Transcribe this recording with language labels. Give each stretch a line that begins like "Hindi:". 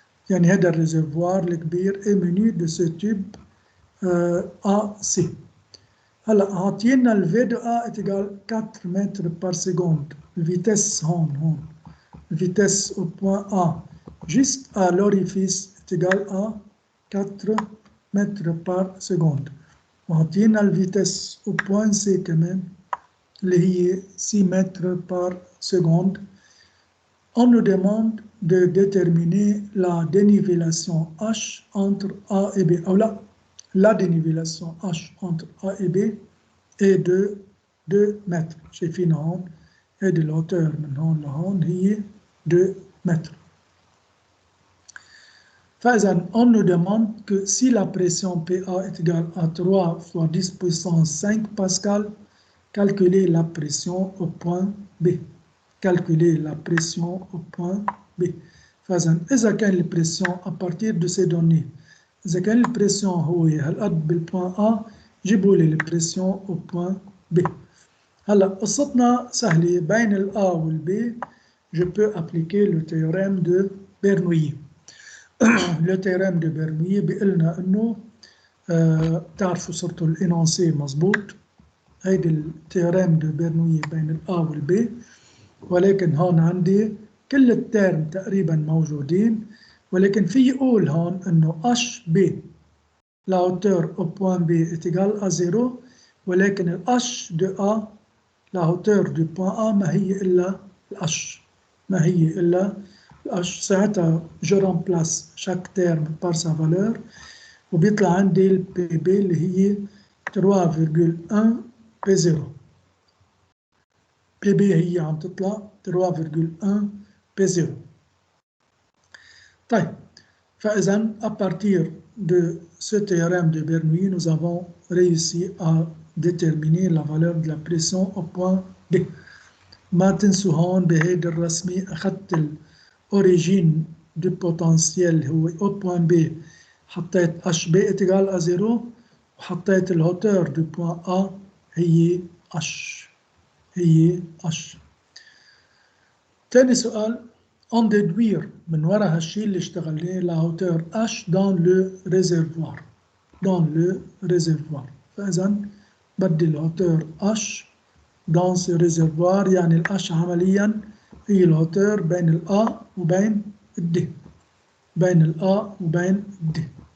Arabic: يعني هذا الريزرفوار الكبير اي مني دو سو توب ا سي. هلا عطينا الفي دو ا اتيغال 4 متر بار سكوند، الفيتيس هون الفيتيس
French: au point A juste à l'orifice est égal à 4 mètres par seconde.
Arabic: وعطينا الفيتيس
French: au point C
Arabic: كمان اللي هي
French: 6 mètres par seconde. On nous demande de déterminer la dénivellation H entre A et B.
Arabic: أو لا،
French: la dénivellation H entre A et B est de 2 mètres.
Arabic: شايفين هون هذه الهوتور من هون لهون هي
French: 2 mètres.
Arabic: فإذا
French: on nous demande que si la pression PA est égale à 3 fois 10 puissance 5 pascal, calculer la pression au point B. Calculer la pression au point B.
Arabic: فإذا إذا كان البريسيون
French: à partir de ces données،
Arabic: إذا كان البريسيون هو هالقد بالبوان A، جيبوا لي البريسيون
French: au point B.
Arabic: هلا قصتنا سهلة، بين ال A وال B
French: je peux appliquer le théorème de Bernoulli.
Arabic: le théorème de Bernoulli بيقلنا انه بتعرفوا صرتوا الانونسي مظبوط، هيدي التيوريم دو بيرنوي بين ال A وال B، ولكن هون عندي كل التيرم تقريبا موجودين، ولكن في يقول هون انه HB
French: la hauteur au point B est égale à 0،
Arabic: ولكن ال H de A
French: la hauteur du point A
Arabic: ما هي إلا الH، ما هي إلا الH. ساعتها
French: je remplace chaque terme par sa valeur،
Arabic: وبيطلع عندي ال PB اللي هي 3,1 P0. PB هي عم تطلع 3,1 P0. طيب فإذا
French: à partir de ce théorème de Bernoulli nous avons réussi à déterminer la valeur de la pression au point B.
Arabic: ما تنسوا هون بهيدي الرسمة أخذت الأوريجين دو بوتنسيال هو
French: au point B،
Arabic: حطيت HB égale à 0، وحطيت الهوتور دو point A هي H. تاني سؤال،
French: on déduire
Arabic: من وراء هالشي اللي اشتغلناه
French: la hauteur H dans le réservoir. dans le réservoir.
Arabic: فإذا بدي الهوتور H
French: dans ce réservoir،
Arabic: يعني الأش عمليا هي الهوتور بين الأ وبين الدي، بين الأ وبين الدي.